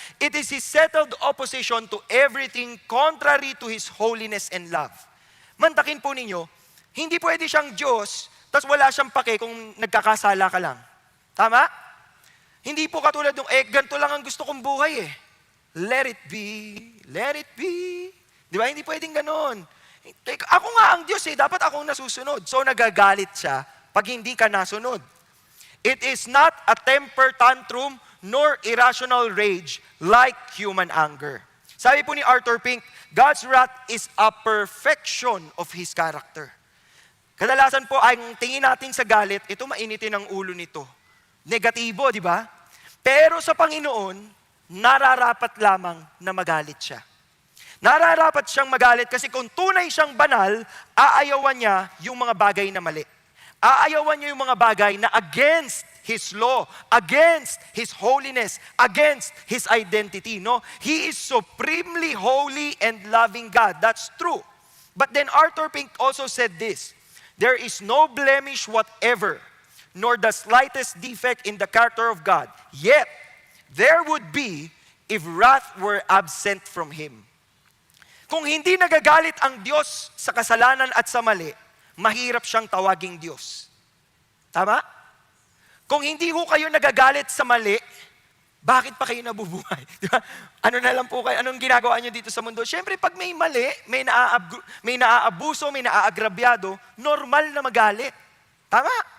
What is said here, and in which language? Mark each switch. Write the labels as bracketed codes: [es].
[en] It is His settled opposition to everything contrary to His holiness and love. [tl] Mantakin po ninyo, hindi pwede siyang Diyos, tapos wala siyang pake kung nagkakasala ka lang. Tama? Hindi po katulad ng, ganito lang ang gusto kong buhay eh. [en] Let it be, let it be. [tl] Di ba? Hindi pwedeng ganon. Ako nga ang Diyos eh, dapat akong nasusunod. So nagagalit siya pag hindi ka nasunod. [en] It is not a temper tantrum nor irrational rage like human anger. [tl] Sabi po ni [en] Arthur Pink, God's wrath is a perfection of His character. [tl] Kadalasan po, ang tingin natin sa galit, ito mainitin ang ulo nito. Negatibo, di ba? Pero sa Panginoon, nararapat lamang na magalit siya. Nararapat siyang magalit kasi kung tunay siyang banal, aayawan niya yung mga bagay na mali. Aayawan niya yung mga bagay na [en] against His law, against His holiness, against His identity. No? He is supremely holy and loving God. That's true. But then Arthur Pink also said this, there is no blemish whatever, nor the slightest defect in the character of God. [tl] Yet, [en] there would be if wrath were absent from Him. [tl] Kung hindi nagagalit ang Diyos sa kasalanan at sa mali, mahirap siyang tawaging Diyos. Tama? Kung hindi ho kayo nagagalit sa mali, bakit pa kayo nabubuhay? Di ba? Ano na lang po kayo? Anong ginagawa niyo dito sa mundo? Siyempre, pag may mali, may naaabuso, may naaagrabyado, normal na magalit. Tama?